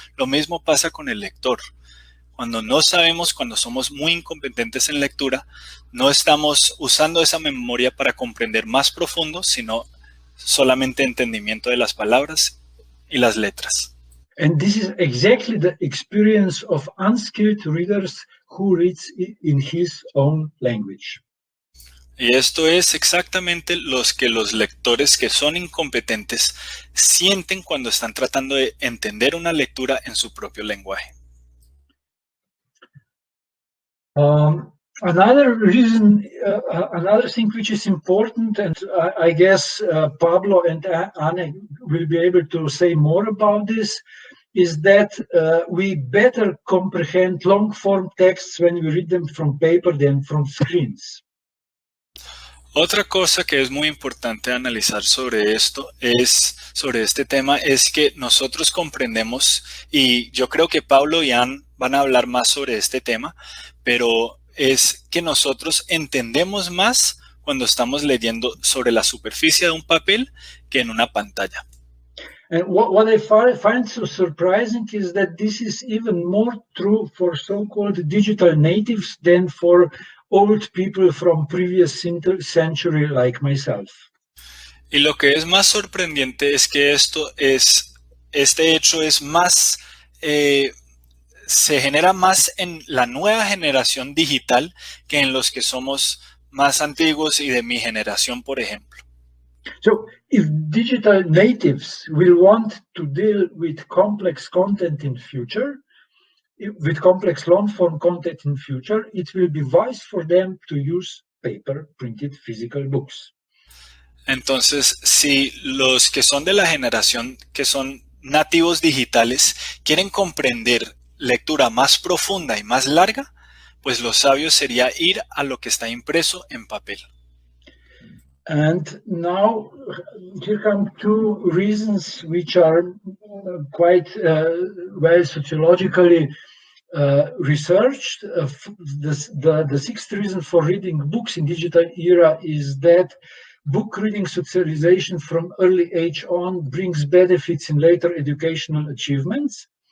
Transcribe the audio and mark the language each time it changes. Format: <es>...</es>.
<es>Lo mismo pasa con el lector. Cuando no sabemos, cuando somos muy incompetentes en lectura, no estamos usando esa memoria para comprender más profundo, sino solamente entendimiento de las palabras y las letras.</es> <en>And this is exactly the experience of unskilled readers who reads in his own language.</en> <es>Y esto es exactamente los lectores que son incompetentes sienten cuando están tratando de entender una lectura en su propio lenguaje.</es> <en>Another reason, another thing which is important, and I guess Pablo and Anne will be able to say more about this, is that we better comprehend long-form texts when we read them from paper than from screens.</en> <es>Otra cosa que es muy importante analizar sobre este tema es que nosotros comprendemos, y yo creo que Pablo y Ann van a hablar más sobre este tema, pero es que nosotros entendemos más cuando estamos leyendo sobre la superficie de un papel que en una pantalla.</es> <en>And what I find so surprising is that this is even more true for so-called digital natives than for old people from previous century like myself.</en> <es>Y lo que es más sorprendente es que este hecho es más, se genera más en la nueva generación digital que en los que somos más antiguos y de mi generación, por ejemplo.</es> <en>So, if digital natives will want to deal with complex content in future, with complex long-form content in future, it will be wise for them to use paper printed physical books.</en> <es>Entonces, si los que son de la generación que son nativos digitales quieren comprender lectura más profunda y más larga, pues lo sabio sería ir a lo que está impreso en papel.</es> <en>And now here come two reasons which are quite well sociologically researched. The sixth reason for reading books in digital era is that book reading socialization from early age on brings benefits in later educational achievements.</en>